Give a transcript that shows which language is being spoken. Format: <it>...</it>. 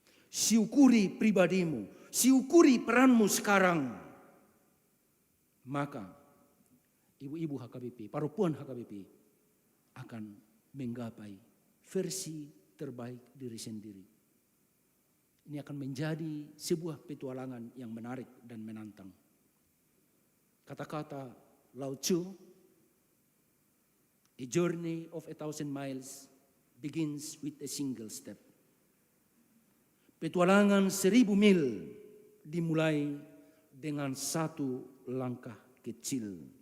<id>Syukuri pribadimu. Syukuri peranmu sekarang. Maka ibu-ibu HKBP, perempuan HKBP akan menggapai versi terbaik diri sendiri. Ini akan menjadi sebuah petualangan yang menarik dan menantang. Kata-kata</id> <en>Lao Tzu, a journey of 1,000 miles begins with a single step.</en> <id>Petualangan 1,000 mil dimulai dengan satu langkah kecil.</id>